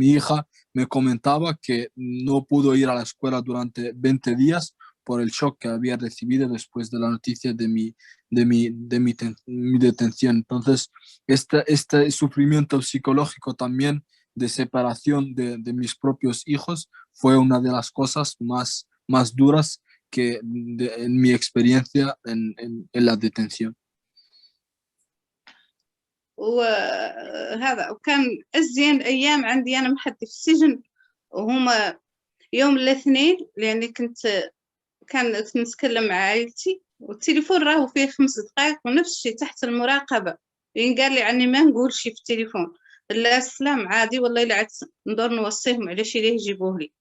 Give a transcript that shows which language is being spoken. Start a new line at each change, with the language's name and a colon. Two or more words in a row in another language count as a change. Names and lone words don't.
Spanish: Mi hija me comentaba que no pudo ir a la escuela durante 20 días por el shock que había recibido después de la noticia de mi detención. Entonces, este sufrimiento psicológico también de separación de mis propios hijos fue una de las cosas más duras que en mi experiencia en la detención.
Hassaniyya: وهذا وكان أزين أيام عندي أنا محدي في السجن، وهما يوم الاثنين، لأني كنت نتكلم مع عائلتي، والتليفون راهو فيه 5 دقائق، ونفس الشيء تحت المراقبة، لأن قال لي عني ما نقول شي في التليفون، لا سلام عادي والله إلا عاد ندور نوصيهم على شي ليه يجيبوه لي.